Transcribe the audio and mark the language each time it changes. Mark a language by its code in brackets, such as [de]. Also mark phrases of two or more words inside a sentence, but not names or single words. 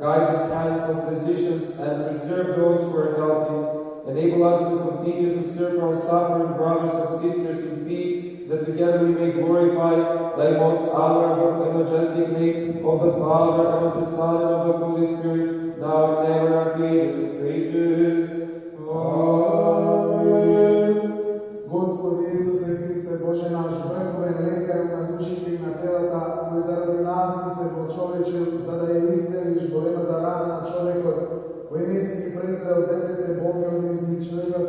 [en] guide the hands of physicians, and preserve those who are healthy. Enable us to continue to serve our suffering brothers and sisters in peace, that together we may glorify thy most honorable and majestic name, of the Father, and of the Son, and of the Holy Spirit, now and ever, and to ages of ages. Amen. [mk] Господи Исусе Христе, Боже наш, върховен лекар на душите и на телата, кој заради нас си се почовечил, за да ја исцелиш големата рана на човекот, кој не си ги презрел 10 болни од изличливата